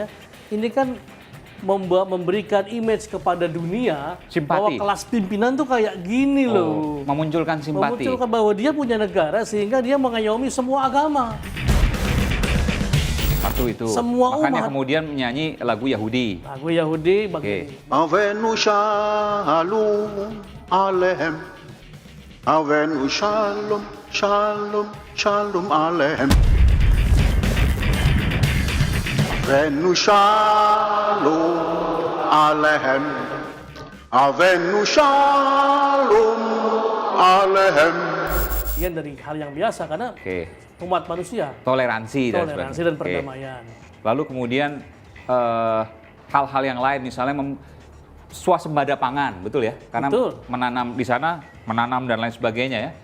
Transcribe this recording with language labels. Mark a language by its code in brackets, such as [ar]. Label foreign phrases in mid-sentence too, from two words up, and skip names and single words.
[id] Ini kan memberikan image kepada dunia Simpati. bahwa kelas pimpinan tuh kayak gini loh. Memunculkan simpati. Memunculkan bahwa dia punya negara sehingga dia mengayomi semua agama. Satu itu. Semua Makanya umat. kemudian menyanyi lagu Yahudi. Lagu Yahudi Oke. begini. [he] הבאנו שלום עליכם. הבאנו שלום, שלום, שלום עליכם. הבאנו שלום עליכם. הבאנו שלום עליכם. [id] Bagian dari hal yang biasa karena Oke. umat manusia, Toleransi dan toleransi sebagainya. dan Oke. perdamaian. Lalu kemudian hal-hal yang lain misalnya swasembada pangan, betul ya? Karena Betul. menanam di sana, menanam dan lain sebagainya ya.